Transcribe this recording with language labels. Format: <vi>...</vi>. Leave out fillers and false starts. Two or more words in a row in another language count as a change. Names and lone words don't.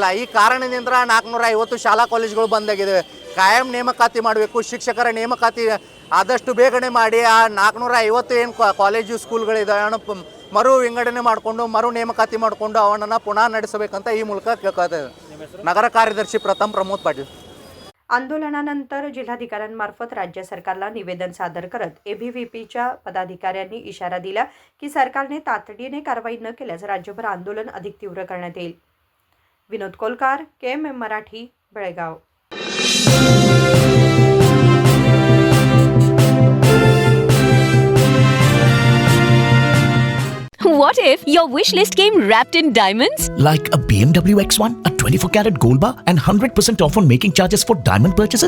<kn>ಈ ಕಾರಣದಿಂದ 450 ಶಾಲಾ ಕಾಲೇಜುಗಳು ಬಂದಾಗಿದ್ದಾವೆ. ಕಾಯಂ ನೇಮಕಾತಿ ಮಾಡಬೇಕು. ಶಿಕ್ಷಕರ ನೇಮಕಾತಿ ಆದಷ್ಟು ಬೇಗನೆ ಮಾಡಿ ಆ 450 ಏನು ಕಾಲೇಜು ಸ್ಕೂಲ್ಗಳಿದ್ದಾವೆ ಮರು ವಿಂಗಡಣೆ ಮಾಡಿಕೊಂಡು ಮರು ನೇಮಕಾತಿ ಮಾಡಿಕೊಂಡು ಅವನನ್ನು ಪುನಃ ನಡೆಸಬೇಕಂತ ಈ ಮೂಲಕ ಕೇಳ್ಕೊತಾ ಇದ್ದಾರೆ.</kn> <mr>नगर कार्यदर्शी प्रथम प्रमोद पाटील. आंदोलनानंतर जिल्हाधिकाऱ्यांमार्फत राज्य सरकारला निवेदन सादर करत ABVPच्या पदाधिकाऱ्यांनी इशारा दिला की सरकारने तातडीने कारवाई न केल्यास राज्यभर आंदोलन अधिक तीव्र करण्यात येईल. विनोद कोलकार, KMM मराठी, बेळगाव.</mr> <en>What if your wish list came wrapped in diamonds? Like a BMW X1, a 24-carat gold bar, and 100% off on making charges for diamond purchases?</en>